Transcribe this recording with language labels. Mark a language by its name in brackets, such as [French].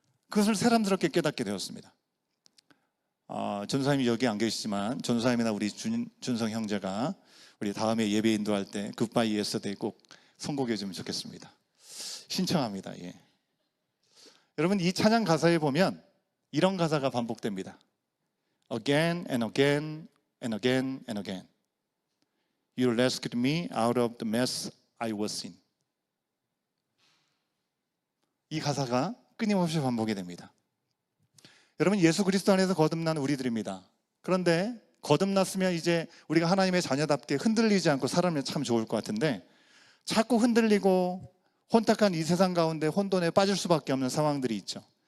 [Korean] 그것을 새삼스럽게 깨닫게 되었습니다. 전사님이 여기 안 계시지만 전사님이나 우리 준성 형제가 우리 다음에 예배 인도할 때 굿바이 예스데이 꼭 선곡해 주면 좋겠습니다. 신청합니다. 예. 여러분 이 찬양 가사에 보면 이런 가사가 반복됩니다. [English] Again and again and again and again. You rescued me out of the mess I was in. [Korean] 이 가사가 끊임없이 반복이 됩니다. 여러분 예수 그리스도 안에서 거듭난 우리들입니다. 그런데 거듭났으면 이제 우리가 하나님의 자녀답게 흔들리지 않고 살아면 참 좋을 것 같은데 자꾸 흔들리고 혼탁한 이 세상 가운데 혼돈에 빠질 수밖에 없는 상황들이 있죠.